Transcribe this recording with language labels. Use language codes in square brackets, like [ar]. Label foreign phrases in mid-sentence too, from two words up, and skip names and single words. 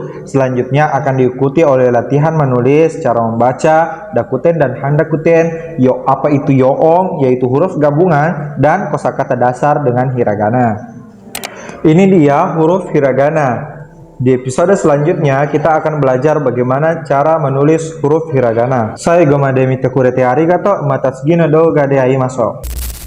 [id] Selanjutnya akan diikuti oleh latihan menulis, cara membaca, dakuten dan handakuten, apa itu yoong, yaitu huruf gabungan, dan kosakata dasar dengan hiragana. Ini dia huruf hiragana. Di episode selanjutnya, kita akan belajar bagaimana cara menulis huruf hiragana. [ja] 最後まで見てくれてありがとう、また次の動画で会います.